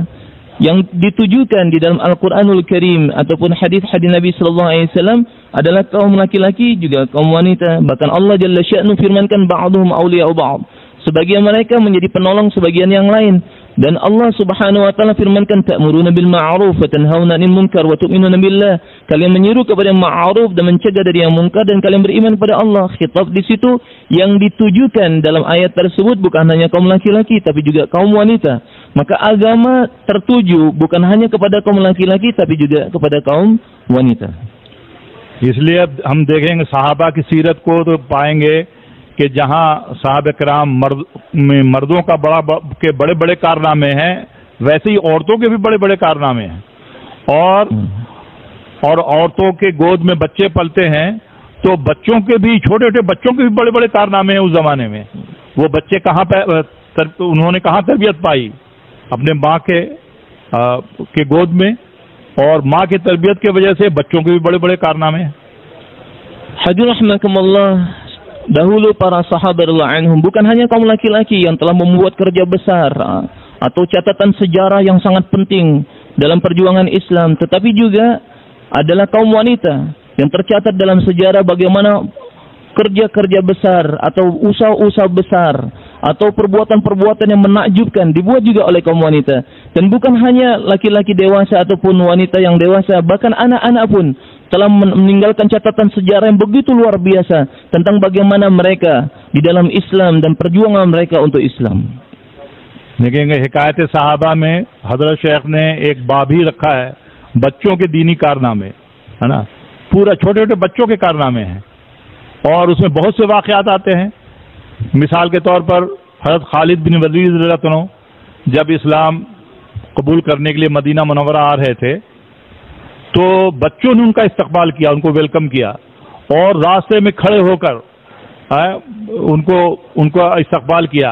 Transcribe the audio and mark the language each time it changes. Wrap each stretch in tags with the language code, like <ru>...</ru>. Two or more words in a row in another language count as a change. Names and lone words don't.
<id>Yang ditujukan di dalam Al-Quranul Karim ataupun hadis-hadis Nabi SAW adalah kaum laki-laki juga kaum wanita. Bahkan Allah</id> <ar>جل شأنه</ar> <id>firmankan</id> <ar>بعضهم أولياء بعض.</ar> <id>Sebagian mereka menjadi penolong sebagian yang lain. Dan Allah</id> <ar>سبحانه وتعالى</ar> <id>firmankan</id> <ar>تأمرون بالمعروف وتنهون عن المنكر وتؤمنون بالله.</ar> <id>Kalian menyeru kepada yang ma'ruf dan mencegah dari yang munkar dan kalian beriman kepada Allah. Khitab di situ yang ditujukan dalam ayat tersebut bukan hanya kaum laki-laki tapi juga kaum wanita. Maka agama tertuju bukan hanya kepada kaum laki-laki tapi juga kepada kaum wanita.</id> <ur>اس لیے ہم دیکھیں گے صحابہ کی سیرت کو تو پائیں گے کہ جہاں صاحب کرام مردوں کا کے بڑے بڑے کارنامے ہیں، ویسے ہی عورتوں کے بھی بڑے بڑے کارنامے ہیں. اور عورتوں کے گود میں بچے پلتے ہیں تو بچوں کے بھی، چھوٹے چھوٹے بچوں کے بھی بڑے بڑے کارنامے ہیں اس زمانے میں. وہ بچے انہوں نے کہاں تربیت پائی? اپنے ماں کے گود میں، اور ماں کی تربیت کی وجہ سے بچوں کے بھی بڑے بڑے کارنامے ہیں.</ur> <ar>حاضرين رحمكم الله,</ar> <id>dahulu para sahabat</id> <ar>رضي الله عنهم</ar> <id>bukan hanya kaum laki-laki yang telah membuat kerja besar atau catatan sejarah yang sangat penting dalam perjuangan Islam, tetapi juga adalah kaum wanita yang tercatat dalam sejarah bagaimana kerja-kerja besar atau usaha-usaha besar atau perbuatan-perbuatan yang menakjubkan dibuat juga oleh kaum wanita. Dan bukan hanya laki-laki dewasa ataupun wanita yang dewasa, bahkan anak-anak pun telah meninggalkan catatan sejarah yang begitu luar biasa tentang bagaimana mereka di dalam Islam dan perjuangan mereka untuk Islam.</id> <ur>دیکھیں گے حکایت صحابہ میں حضرت شیخ نے ایک باب ہی رکھا ہے بچوں کے دینی کارنامے، ہے نا، پورا چھوٹے چھوٹے بچوں کے کارنامے ہیں اور اس میں بہت سے واقعات آتے ہیں. مثال کے طور پر حضرت خالد بن ولید</ur> <ar>رضي الله عنه</ar> <ur>جب اسلام قبول کرنے کے لیے مدینہ منورہ آ رہے تھے تو بچوں نے ان کا استقبال کیا، ان کو ویلکم کیا اور راستے میں کھڑے ہو کر ان کو استقبال کیا.</ur>